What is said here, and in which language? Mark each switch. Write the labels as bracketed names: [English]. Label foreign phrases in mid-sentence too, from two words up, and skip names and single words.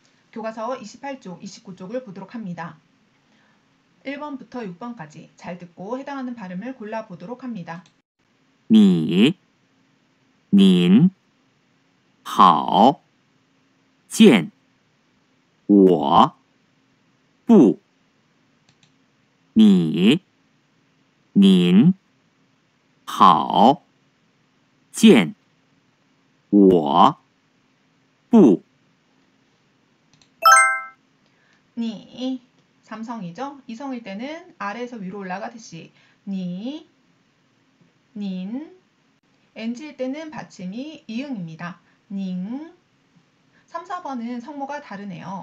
[Korean] 교과서 28쪽, 29쪽을 보도록 합니다. 1번부터 6번까지 잘 듣고 해당하는 발음을 골라보도록 합니다. [Chinese] 你、您、好、见、我、不、你、您、好、见、我、不。 [Korean] 니, 삼성이죠? 이성일 때는 아래에서 위로 올라가듯이 니, 닌, NG일 때는 받침이 이응입니다. 닝. 3, 4번은 성모가 다르네요.